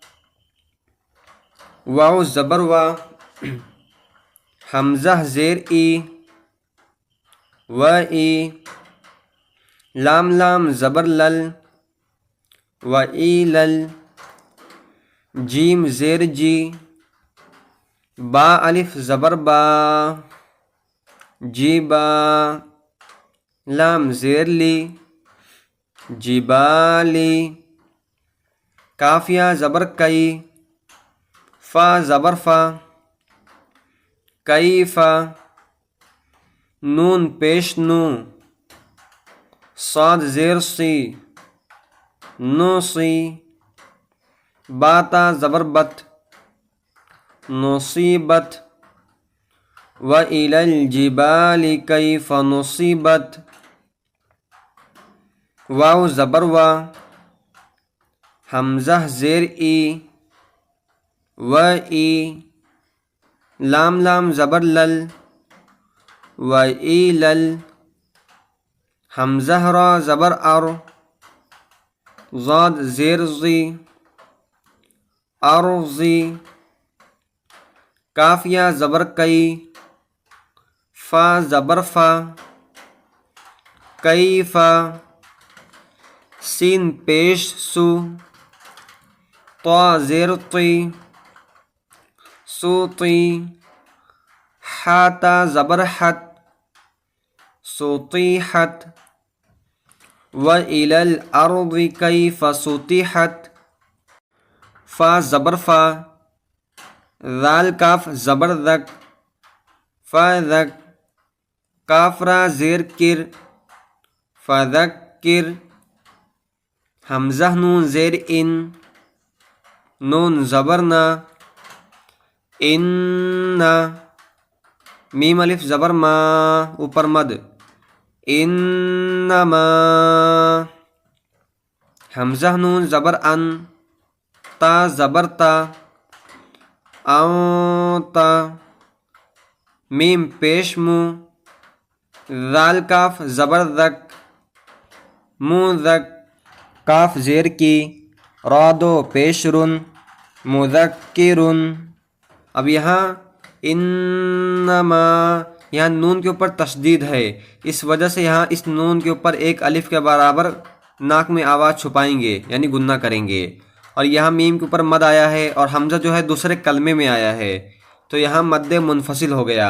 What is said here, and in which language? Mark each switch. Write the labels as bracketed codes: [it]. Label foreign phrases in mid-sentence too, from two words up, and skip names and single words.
[ur] واو زبر وا، حمزہ زیر ای و ای، لام لام زبر لل و ای لل، جیم زیر جی، با الف زبر با، جی با، لام زیر لی، جبالی، کافیہ زبر کئی، فا زبر فا، کئی فا، نون پیش نو، صاد زیر سی، نو سی، باتا زبر بت، نصیبت، [ar] وَإِلَى الْجِبَالِ كَيْفَ نُصِبَتْ۔ [ur] واو زبر وا، حمزہ زیر ای و ای، لام لام زبر لل و ای لل، حمزہ را زبر ار، ضاد زیر زی، ارضی، کافیہ زبر کئی، فا زبر فا، کئی فا، سین پیش سو، طا زیر طی، سوطی، حاتا زبر حت، سطیحت، [ar] وَإِلَى الْأَرْضِ كَيْفَ سُطِحَتْ۔ [ur] فا زبر فا، ذال کاف زبر ذک، فذک، کاف را زیر کر، فذکر، حمزہ نون زیر ان، نون زبر نا، ان، میم الف زبر ما، اوپر مد، انما، حمزہ نون زبر ان، تا زبر تا، انتا، میم پیش مو، ذال کاف زبر ذک، مذک، کاف زیر کی، را دو پیش رن، مذکرن۔ اب یہاں انما، یہاں نون کے اوپر تشدید ہے، اس وجہ سے یہاں اس نون کے اوپر 1 الف کے برابر ناک میں آواز چھپائیں گے، یعنی گننا کریں گے، اور یہاں میم کے اوپر مد آیا ہے اور حمزہ جو ہے دوسرے کلمے میں آیا ہے، تو یہاں مد منفصل ہو گیا۔